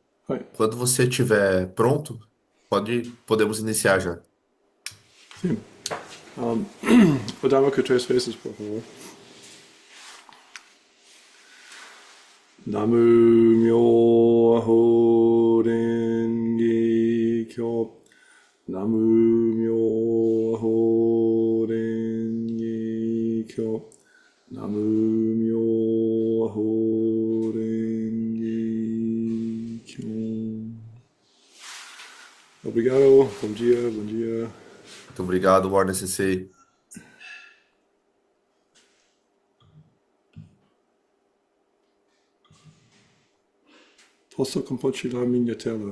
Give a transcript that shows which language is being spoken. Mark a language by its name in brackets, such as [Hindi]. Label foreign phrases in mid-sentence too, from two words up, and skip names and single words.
[Japanese] はい。 [Portuguese] quando você estiver pronto, podemos iniciar já. Sim. O dama com três vezes, por favor. [Japanese] 南無妙法蓮華経. 南無妙法蓮華経. 南無妙法蓮華経. [Portuguese] Obrigado. Bom dia, bom dia. Muito obrigado, Warner Sensei. Posso compartilhar minha tela?